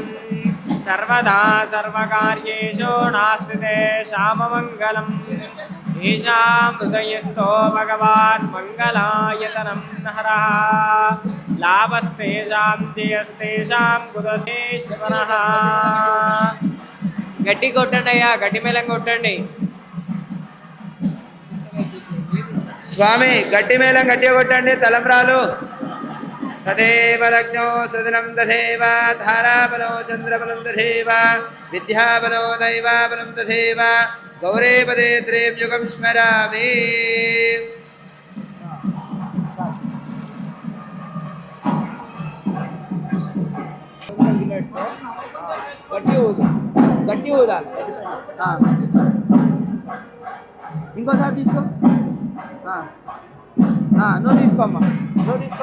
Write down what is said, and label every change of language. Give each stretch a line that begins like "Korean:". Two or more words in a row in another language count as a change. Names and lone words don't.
Sanskrit: सर्वदा सर्वकार्येषु नास्ति तेषाममङ्गलम्. येषां हृदयस्थो भगवान् मङ्गलायतनं हरः. लाभस्तेषां जयस्तेषां कुतस्तेश्वरः.
Telugu: గట్టి కొట్టండి అయ్యా, గట్టి మేళం కొట్టండి స్వామి. గట్టి మేళం గట్టిగా కొట్టండి.
Sanskrit: తలంబ్రాలు तदेव लग्नो सुदिनं तदेव धाराबलो चन्द्रबलं तदेव विद्याबलो दैवाबलं तदेव गौरीपदे त्रीं युगं स्मरामि.
Telugu: గట్టి ఊదాలి. ఇంకోసారి తీసుకో. నువ్వు తీసుకోమ్మా, నువ్వు తీసుకో.